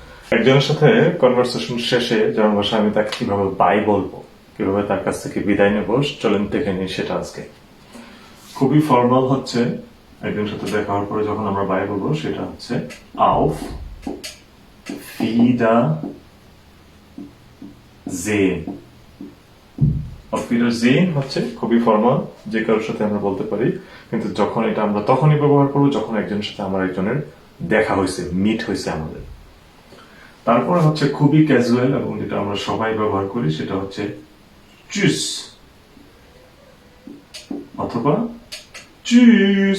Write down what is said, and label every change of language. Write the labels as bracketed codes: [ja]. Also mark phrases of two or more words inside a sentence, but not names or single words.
[bn] একজনের সাথে কনভারসেশন শেষে যেমন ভাষা আমি তাকে কিভাবে বাই বলবো, কিভাবে তার কাছ থেকে বিদায় নেবো, চলেন দেখে নিই সেটা আজকে। খুবই ফর্মাল হচ্ছে একজনের সাথে দেখা হওয়ার পরে যখন আমরা বাই বলবো সেটা হচ্ছে [de] auf Wiedersehen। auf Wiedersehen [bn] হচ্ছে খুবই ফর্মাল, যে কারোর সাথে আমরা বলতে পারি, কিন্তু যখন এটা আমরা তখনই ব্যবহার করবো যখন একজনের সাথে আমার একজনের দেখা হয়েছে, মিট হয়েছে আমাদের। তারপরে হচ্ছে খুবই ক্যাজুয়াল এবং যেটা আমরা সবাই ব্যবহার করি সেটা হচ্ছে চুস অথবা চুস।